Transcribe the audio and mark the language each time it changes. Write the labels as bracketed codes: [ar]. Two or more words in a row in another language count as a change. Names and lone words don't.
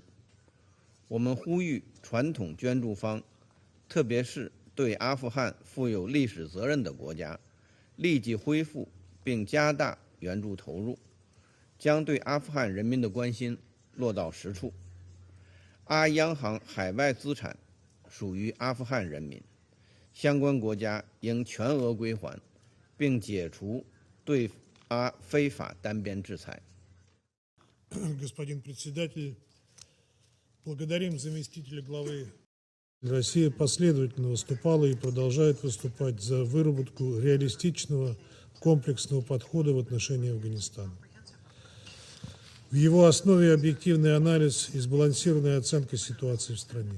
[zh] 我们呼吁传统捐助方，特别是对阿富汗负有历史责任的国家，立即恢复并加大援助投入，将对阿富汗人民的关心落到实处。阿央行海外资产属于阿富汗人民，相关国家应全额归还，并解除对阿非法单边制裁。 [ru] Господин председатель, благодарим заместителя главы. Россия последовательно выступала и продолжает выступать за выработку реалистичного комплексного подхода в отношении Афганистана. В его основе объективный анализ и сбалансированная оценка ситуации в стране.